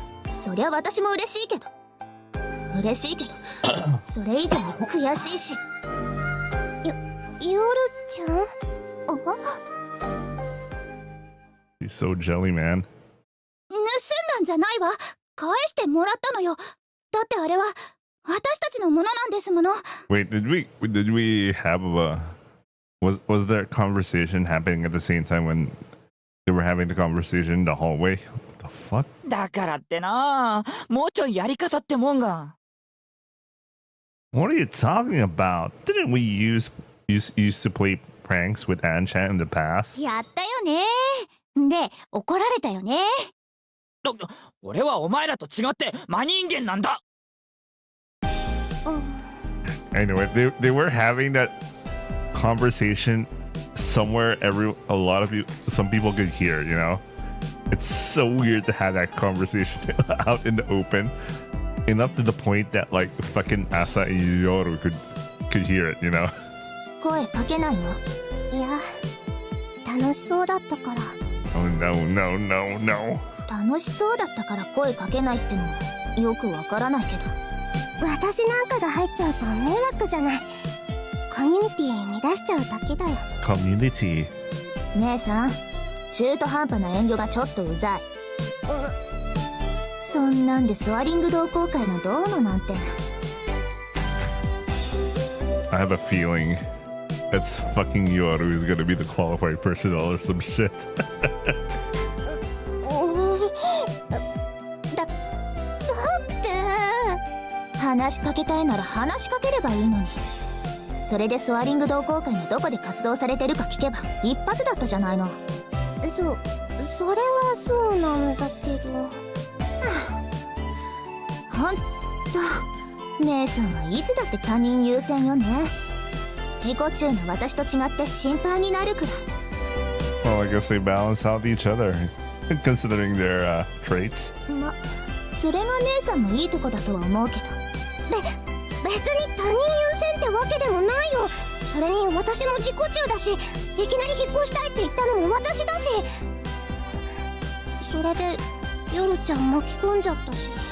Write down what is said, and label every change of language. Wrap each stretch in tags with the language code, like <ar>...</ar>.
<ja>そりゃ私も嬉しいけどそれ以上に悔しいし。ヨルちゃん？</ja> <en>He's so jelly, man.</en> <ja>盗んだんじゃないわ。返してもらったのよ。だってあれは私たちのものなんですもの。</ja> <en>Wait, did we have a was there a conversation happening at the same time when they were having the conversation in the hallway? What the fuck?</en> <ja>だからってな、もうちょいやり方ってもんが。</ja> <en>What are you talking about? Didn't we used to play pranks with Anchan in the past?</en> <ja>やったよね。で怒られたよね。俺はお前らと違って真人間なんだ。</ja> <en>Anyway, they were having that conversation somewhere some people could hear, you know? It's so weird to have that conversation out in the open. Enough to the point that like fucking Asa and Yoru could hear it, you know?</en> <ja>声かけないの？いや楽しそうだったから。</ja> <en>Oh no, no, no, no.</en> <ja>楽しそうだったから声かけないってのもよくわからないけど。私なんかが入っちゃうと迷惑じゃない。コミュニティ乱しちゃうだけだよ。</ja> <en>Community.</en> <ja>姉さん、中途半端な遠慮がちょっとうざい。そんなんでスワリング同好会がどうのなんて。</ja> <en>I have a feeling it's fucking Yoru who's gonna be the qualified personnel or some shit.</en> <ja>だって話しかけたいなら話しかければいいのに。それでスワリング同好会がどこで活動されてるか聞けば一発だったじゃないの。それはそうなんだけど。ほんと姉さんはいつだって他人優先よね。自己中の私と違って心配になるくらい。</ja> <en>Well, I guess they balance out each other, considering their traits.</en> <ja>ま、それが姉さんのいいとこだとは思うけど。別に他人優先ってわけでもないよ。それに私も自己中だし、いきなり引っ越したいって言ったのも私だし。それで夜ちゃん巻き込んじゃったし。</ja>